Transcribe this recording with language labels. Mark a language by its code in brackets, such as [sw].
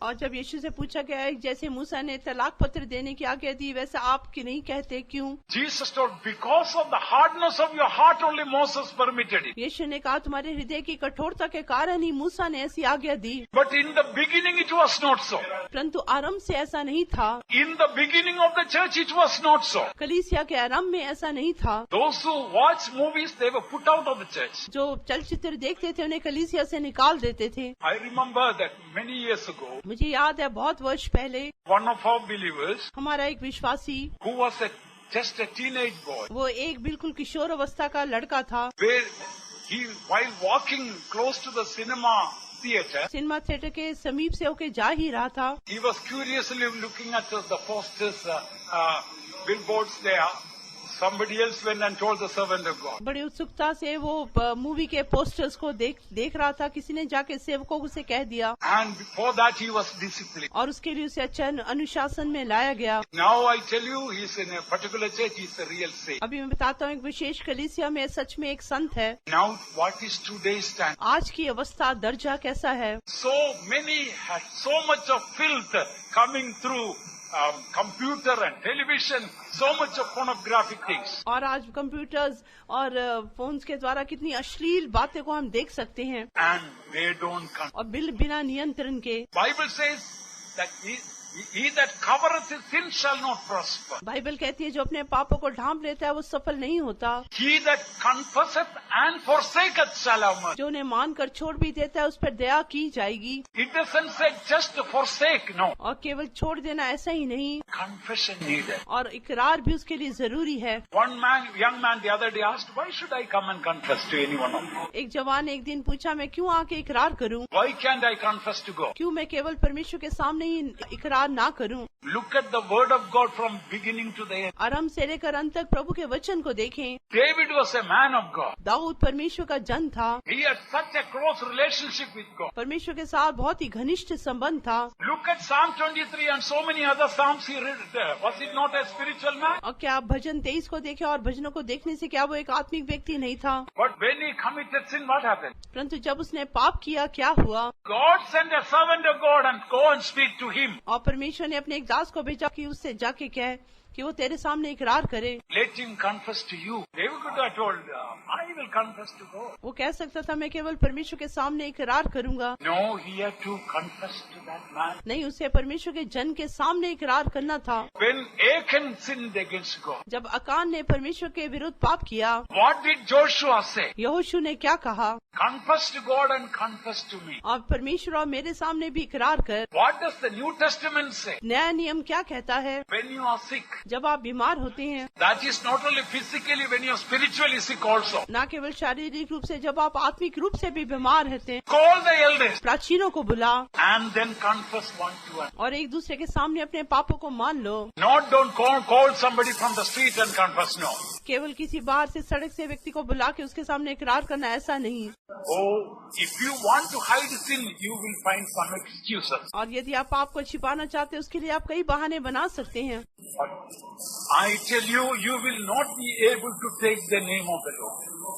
[hi] और जब यीशु से पूछा गया जैसे मूसा ने तलाक पत्र देने की आज्ञा दी वैसे आप क्यों नहीं कहते, क्यों? [en] Jesus told, because of the hardness of your heart only Moses permitted it. [hi] यीशु ने कहा तुम्हारे हृदय की कठोरता के कारण ही मूसा ने ऐसी आज्ञा दी। [en] But in the beginning it was not so. [hi] परंतु आरंभ से ऐसा नहीं था। [en] In the beginning of the church it was not so. [hi] कलीसिया के आरंभ में ऐसा नहीं था। [en] Those who watch movies, they were put out of the church. [hi] जो चलचित्र देखते थे उन्हें कलीसिया से निकाल देते थे। [en] I remember that many years ago, [hi] मुझे याद है बहुत वर्ष पहले [en] one of our believers, [hi] हमारा एक विश्वासी, [en] who was just a teenage boy, [hi] वो एक बिल्कुल किशोर अवस्था का लड़का था, [en] where he, while walking close to the cinema theater, [hi] cinema theatre के समीप से होके जा ही रहा था। [en] he was curiously looking at the posters, billboards there, Somebody else went and told the servant of God. [hi] बड़ी उत्सुकता से वो मूवी के पोस्टर्स को देख रहा था। किसी ने जाके सेवकों को उसे कह दिया [en] And before that he was disciplined. [hi] और उसके लिए उसे अच्छा अनुशासन में लाया गया। [en] Now I tell you, he's in a particular church, he's a real saint. [hi] अभी मैं बताता हूँ, एक विशेष कलीसिया में सच में एक संत है। [en] Now what is today's stand? [hi] आज की अवस्था दर्जा कैसा है? [en] So many had so much of filth coming through computer and television, so much of pornographic things. [hi] और आज कंप्यूटर्स और फोन्स के द्वारा कितनी अश्लील बातें को हम देख सकते हैं [en] And they don't come. [hi] और बिना नियंत्रण के। [en] Bible says that he that covereth his sin shall not prosper. [hi] Bible कहती है जो अपने पापों को ढांप लेता है वो सफल नहीं होता। [en] He that confesseth and forsaketh shall have mercy. [hi] जो उन्हें मानकर छोड़ भी देता है उस पर दया की जाएगी। [en] It doesn't say just to forsake, no. [hi] और केवल छोड़ देना ऐसा ही नहीं, [en] Confession needed. [hi] और इकरार भी उसके लिए जरूरी है। [en] One young man the other day asked, why should I come and confess to any one of you? [hi] एक जवान एक दिन पूछा, मैं क्यों आके इकरार करूं? [en] Why can't I confess to God? [hi] क्यों मैं केवल परमेश्वर के सामने ही इकरार ना करूं? [en] Look at the word of God from beginning to the end. [hi] आरंभ से लेकर अंत तक प्रभु के वचन को देखें। [en] David was a man of God. [hi] Dawood परमेश्वर का जन था। [en] He had such a close relationship with God. [hi] परमेश्वर के साथ बहुत ही घनिष्ठ संबंध था। [en] Look at Psalm 23 and so many other psalms he read there. Was it not a spiritual man? [hi] और क्या आप भजन 23 को देखें और भजनों को देखने से क्या वो एक आत्मिक व्यक्ति नहीं था? [en] But when he committed sin, what happened? [hi] परंतु जब उसने पाप किया क्या हुआ? [en] God sent a servant of God and go and speak to him. [hi] और परमेश्वर ने अपने एक दास को भेजा कि उससे जाके कहे कि वो तेरे सामने इकरार करे। [en] Let him confess to you. David could have told, I will confess to God. [hi] वो कह सकता था मैं केवल परमेश्वर के सामने इकरार करूंगा। [en] No, he had to confess to that man. [hi] नहीं, उसे परमेश्वर के जन के सामने इकरार करना था। [en] When Achan sinned against God, [hi] जब अकान ने परमेश्वर के विरुद्ध पाप किया, [en] what did Joshua say? [hi] यहोशू ने क्या कहा? [en] Confess to God and confess to me. [hi] और परमेश्वर और मेरे सामने भी इकरार कर। [en] What does the New Testament say? [hi] नया नियम क्या कहता है? [en] When you are sick, [hi] जब आप बीमार होते हैं, [en] that is not only physically, when you are spiritually sick also. [hi] न केवल शारीरिक रूप से, जब आप आत्मिक रूप से भी बीमार रहते हैं, [en] Call the elders [hi] प्राचीनों को बुला [en] and then confess one to one. [hi] और एक दूसरे के सामने अपने पापों को मान लो। [en] Not don't call somebody from the street and confess, no. [hi] केवल किसी बाहर से सड़क से व्यक्ति को बुला के उसके सामने इकरार करना, ऐसा नहीं। [en] Oh, if you want to hide sin, you will find some excuses. [hi] और यदि आप पाप को छिपाना चाहते हैं उसके लिए आप कई बहाने बना सकते हैं। [en] But I tell you, you will not be able to take the name of the Lord.